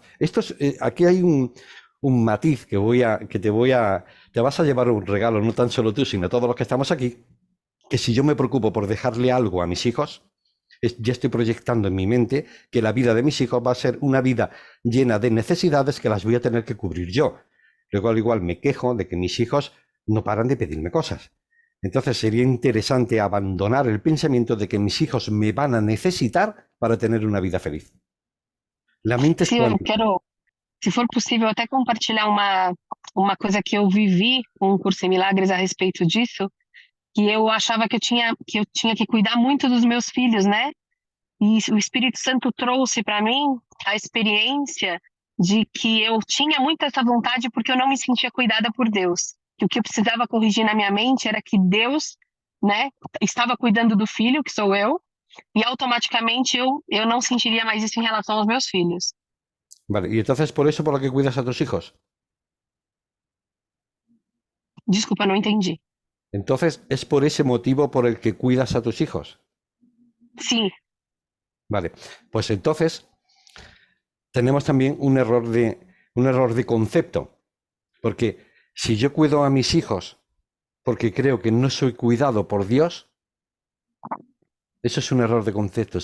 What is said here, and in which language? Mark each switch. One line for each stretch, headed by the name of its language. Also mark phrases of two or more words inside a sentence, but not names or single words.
Spanish: Aquí hay un matiz que te vas a llevar un regalo, no tan solo tú, sino todos los que estamos aquí, que si yo me preocupo por dejarle algo a mis hijos, ya estoy proyectando en mi mente que la vida de mis hijos va a ser una vida llena de necesidades que las voy a tener que cubrir yo. Luego, al igual, me quejo de que mis hijos no paran de pedirme cosas. Entonces, sería interesante abandonar el pensamiento de que mis hijos me van a necesitar para tener una vida feliz. La mente es
Portuguese: sim, eu
Spanish: cuántica.
Portuguese: quero, se for possível, até compartilhar uma coisa que eu vivi com um curso em milagres a respeito disso, que eu achava que eu tinha que cuidar muito dos meus filhos, né? E o Espírito Santo trouxe para mim a experiência de que eu tinha muito essa vontade porque eu não me sentia cuidada por Deus. Que o que eu precisava corrigir na minha mente era que Deus, né, estava cuidando do filho, que sou eu, e automaticamente eu não sentiria mais isso em relação aos meus filhos.
Spanish: Vale, y entonces por eso por lo que cuidas a tus hijos.
Portuguese: Desculpa, não entendi.
Spanish: Entonces es por ese motivo por el que cuidas a tus hijos.
Portuguese: Sim,
Spanish: Vale, pues entonces tenemos también un error de concepto. Porque si yo cuido a mis hijos porque creo que no soy cuidado por Dios, eso es un error de concepto.